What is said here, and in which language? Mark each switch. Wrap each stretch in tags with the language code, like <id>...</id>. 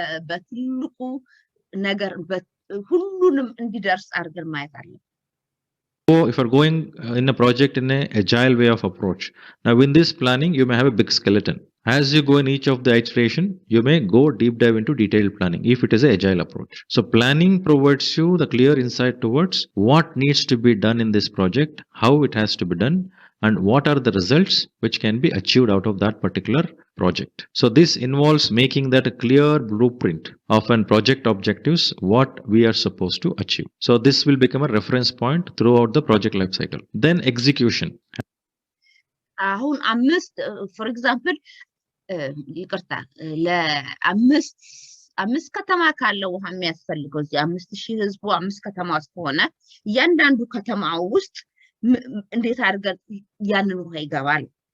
<am>በትልቁ ነገር ሁሉንም እንዲደርስ አድርገን ማየት አለብን።</am> <en>So if you're going in a project in an agile way of approach, now in this planning you may have a big skeleton. As you go in each of the iteration, you may go deep dive into detailed planning if it is an agile approach. So planning provides you the clear insight towards what needs to be done in this project, how it has to be done, and what are the results which can be achieved out of that particular project. So this involves making that a clear blueprint of an project objectives, what we are supposed to achieve. So this will become a reference point throughout the project life cycle. Then execution.</en> <am>አሁን</am> <en>for example</en> <am>ይቅርታ ለአምስት ከተማ ካለው ውሃ የሚያስፈልገው እዚህ 5000 ህዝቡ 5 ከተማ ውስጥ ሆነ እያንዳንዱ ከተማ ውስጥ እንዴት አድርገን ያንን ውሃ ይገባል?</am>